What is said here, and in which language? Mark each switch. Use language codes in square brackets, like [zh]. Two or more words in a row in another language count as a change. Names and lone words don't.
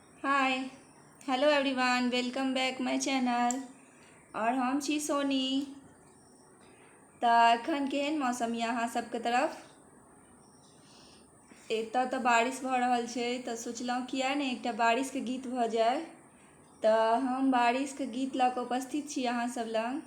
[en] Hi hello everyone, welcome back my channel. [mai] और हम छी सोनी। तऽ एखन केहन मौसम यऽ अहाँ सबके तरफ? एतऽ तऽ बारिश भऽ रहल छै, तऽ सोचलहुँ किया नहि एकटा बारिशके गीत भऽ जाय। तऽ हम बारिशके गीत लऽ कऽ उपस्थित छी अहाँ सब लग।